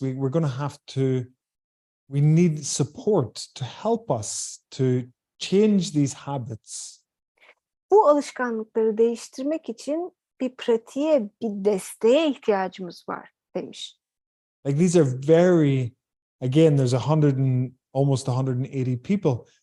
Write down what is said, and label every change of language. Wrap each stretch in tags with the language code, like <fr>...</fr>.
<en>We're going to have to. We need support to help us to change these habits.</en> <tr>Bu alışkanlıkları değiştirmek için bir pratiğe, bir desteğe ihtiyacımız var demiş.</tr> <en>Like these are again, there's almost 180 people.</en>